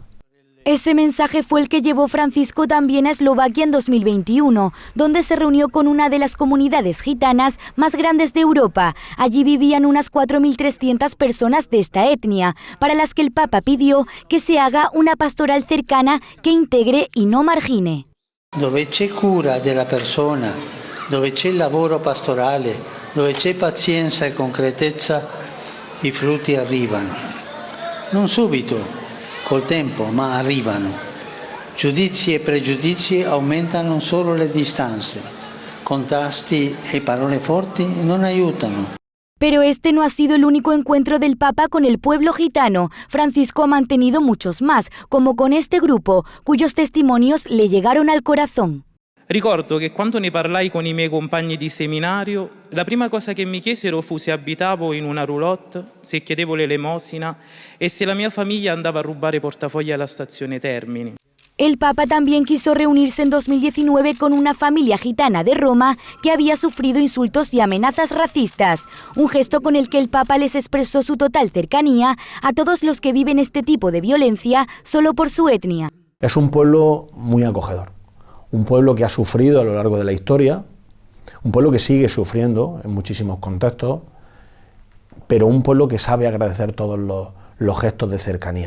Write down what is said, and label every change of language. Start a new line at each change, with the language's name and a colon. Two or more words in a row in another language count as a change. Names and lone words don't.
Spanish: Ese mensaje fue el que llevó Francisco también a Eslovaquia en 2021, donde se reunió con una de las comunidades gitanas más grandes de Europa. Allí vivían unas 4.300 personas de esta etnia, para las que el Papa pidió que se haga una pastoral cercana que integre y no margine.
Italian: Dove c'è cura della persona, dove c'è il lavoro pastorale, dove c'è pazienza e concretezza, i frutti arrivano. Non subito, col tempo, ma arrivano. Giudizi e pregiudizi aumentano solo le distanze. Contrasti e parole forti non aiutano.
Spanish: Pero este no ha sido el único encuentro del Papa con el pueblo gitano. Francisco ha mantenido muchos más, como con este grupo, cuyos testimonios le llegaron al corazón.
Italian: Ricordo che quando ne parlai con i miei compagni di seminario, la prima cosa che mi chiesero fu se abitavo in una roulotte, se chiedevo l'elemosina e se la mia famiglia andava a rubare portafogli alla stazione Termini.
Spanish: El Papa también quiso reunirse en 2019 con una familia gitana de Roma que había sufrido insultos y amenazas racistas, un gesto con el que el Papa les expresó su total cercanía a todos los que viven este tipo de violencia solo por su etnia. Es un pueblo muy acogedor, un pueblo que ha sufrido a lo largo de la historia, un pueblo que sigue sufriendo en muchísimos contextos, pero un pueblo que sabe agradecer todos los gestos de cercanía.